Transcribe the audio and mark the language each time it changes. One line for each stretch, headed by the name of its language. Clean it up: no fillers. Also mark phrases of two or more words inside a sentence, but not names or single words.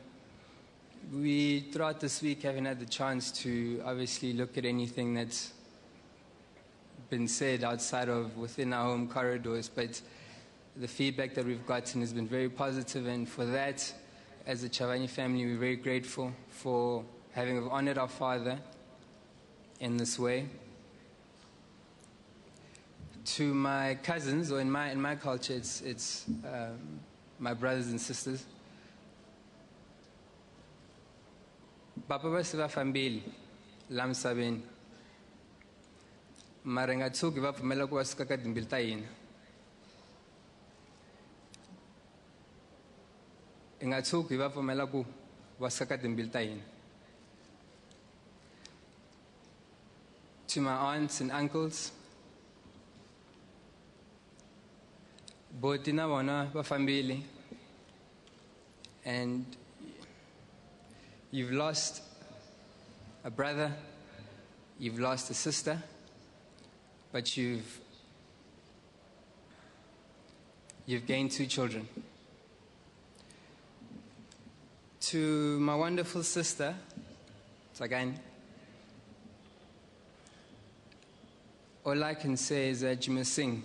English: We, throughout this week, haven't had the chance to obviously look at anything that's been said outside of within our home corridors, but the feedback that we've gotten has been very positive, and for that, as a Chabane family, we're very grateful for having honored our father in this way. To my cousins, or in my culture, it's my brothers and sisters.
Tsonga: Papa ba se ba fambile la msabeni, mara ngathuki va pfumela ku va suka ka timbili ta hina. Ngathuki va pfumela ku va suka ka timbili ta hina.
English: To my aunts and uncles,
Tsonga: boti na vona va fambile,
English: and you've lost a brother, you've lost a sister, but you've gained 2 children. To my wonderful sister, Tsagani, all I can say is that you must sing.